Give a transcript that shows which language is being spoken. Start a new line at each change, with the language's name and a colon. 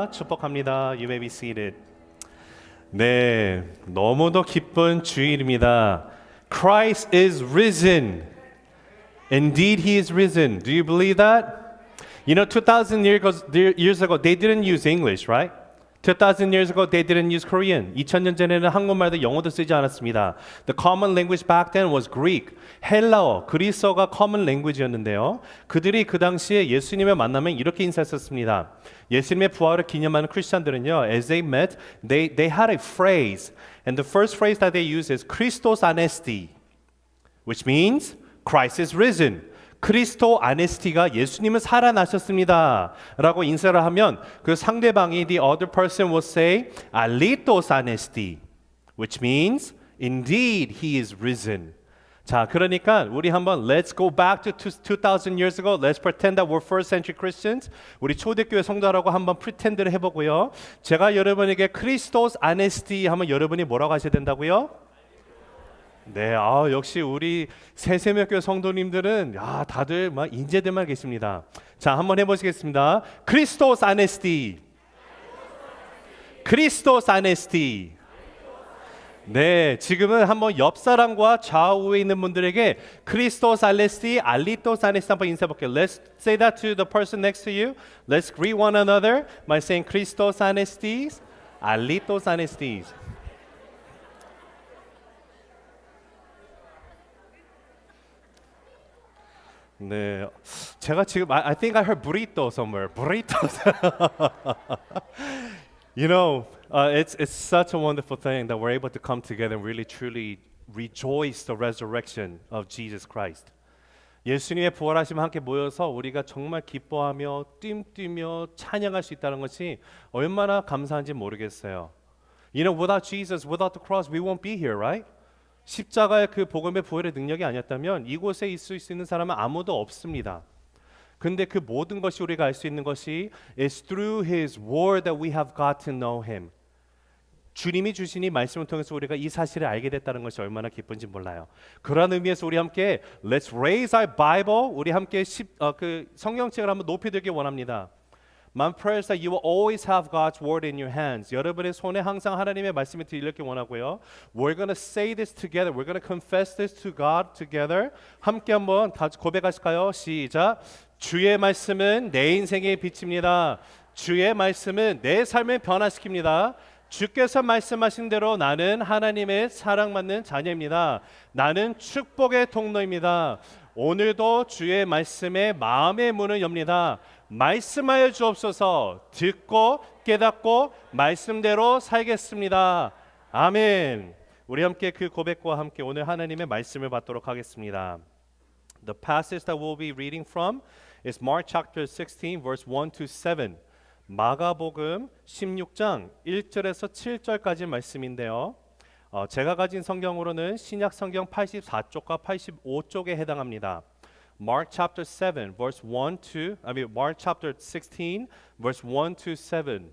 Korean: 축복합니다.
English: You may be seated.
Korean: 네, 너무도 기쁜 주일입니다.
English: Christ is risen. Indeed, He is risen. Do you believe that? You know, 2,000 years ago, they didn't use English, right? 2,000 years ago, they didn't use Korean.
Korean: 2000년 전에는 한국말도 영어도 쓰지 않았습니다.
English: The common language back then was Greek.
Korean: 헬라어, 그리스어가 common language였는데요. 그들이 그 당시에 예수님을 만나면 이렇게 인사했었습니다. 예수님의 부활을 기념하는 크리스천들은요,
English: as they met, they had a phrase. And the first phrase that they used is Christos anesti, which means Christ is risen.
Korean: 크리스토 아네스티가 예수님은 살아나셨습니다 라고 인사를 하면 그 상대방이
English: the other person will say
Korean: 알리토스 아네스티,
English: which means indeed he is risen.
Korean: 자, 그러니까 우리 한번
English: let's go back to 2000 years ago. Let's pretend that we're first century Christians.
Korean: 우리 초대교회 성도라고 한번 pretend를 해보고요. 제가 여러분에게 크리스토스 아네스티 하면 여러분이 뭐라고 하셔야 된다고요? 네, 역시 우리 새세명교회 성도님들은 다들 막 인재들만 계십니다. 자, 한번 해보시겠습니다. 크리스토스 아네스티, 크리스토스 아네스티. 네, 지금은 한번 옆 사람과 좌우에 있는 분들에게 크리스토스 아네스티, 알리토스 아네스티 한번 인사해볼게요.
English: Let's say that to the person next to you. Let's greet one another by saying 크리스토스 아네스티, 알리토스 아네스티.
Korean: 네, 제가 지금
English: I think I heard burrito somewhere. Burrito. You know, it's such a wonderful thing that we're able to come together and really truly rejoice the resurrection of Jesus Christ.
Korean: 예수님의 부활하심과 함께 모여서 우리가 정말 기뻐하며 뛰며 찬양할 수 있다는 것이 얼마나 감사한지 모르겠어요.
English: You know, without Jesus, without the cross, we won't be here, right?
Korean: 십자가의 그 복음의 부활의 능력이 아니었다면 이곳에 있을 수 있는 사람은 아무도 없습니다. 근데 그 모든 것이 우리가 알 수 있는 것이
English: is through His word that we have got to know Him.
Korean: 주님이 주신 이 말씀을 통해서 우리가 이 사실을 알게 됐다는 것이 얼마나 기쁜지 몰라요. 그런 의미에서 우리 함께
English: Let's raise our Bible.
Korean: 우리 함께 그 성경책을 한번 높이 들기 원합니다.
English: My prayer is that you will always have God's word in your hands.
Korean: 여러분의 손에 항상 하나님의 말씀이 들리길 원하고요.
English: We're going to say this together. We're going to confess this to God together.
Korean: 함께 한번 같이 고백하실까요? 시작. 주의 말씀은 내 인생의 빛입니다. 주의 말씀은 내 삶을 변화시킵니다. 주께서 말씀하신 대로 나는 하나님의 사랑받는 자녀입니다. 나는 축복의 통로입니다. 오늘도 주의 말씀에 마음의 문을 엽니다. 말씀하여 주옵소서. 듣고 깨닫고 말씀대로 살겠습니다. 아멘. 우리 함께 그 고백과 함께 오늘 하나님의 말씀을 받도록 하겠습니다.
English: The passage that we'll be reading from is Mark chapter 16 verse 1 to 7.
Korean: 마가복음 16장 1절에서 7절까지 말씀인데요. 제가 가진 성경으로는 신약 성경 84쪽과 85쪽에 해당합니다.
English: Mark chapter 7 verse 1 to Mark chapter 16 verse 1 to 7.